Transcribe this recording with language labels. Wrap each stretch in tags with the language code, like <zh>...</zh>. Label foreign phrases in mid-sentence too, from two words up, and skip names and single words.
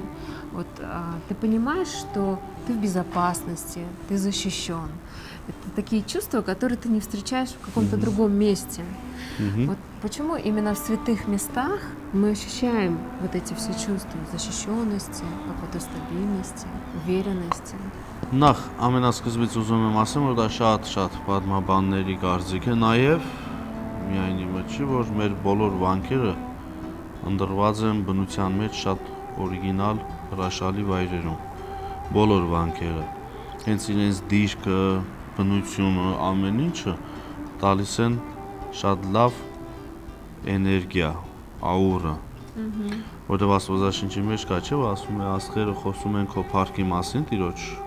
<ru>Вот ты понимаешь, что ты в безопасности, ты защищен. Это такие чувства, которые ты не встречаешь в каком-то другом месте. Вот почему именно в святых местах мы ощущаем вот эти все чувства защищенности, какой-то стабильности, уверенности.</ru> <hy>Նախ ամենասկզբից ուզում եմ ասեմ, որ դա շատ պատմաբանների կարծիք է, նաև միայն իմը չի, որ մեր բոլոր վանքերը ընդրված են բնության մեջ շատ օրիգինալ հրաշալի վայրերում, բոլոր վանքերը, հենց իրենց դիրքը, բնությունը, ամեն ինչը տալիս են շատ լավ էներգիա, աուրա, որտեղ Աստվածաշնչի մեջ կա, չէ՞, որ ասում է աստղերը խոսում են քո փառքի մասին, Տիրոջ</hy>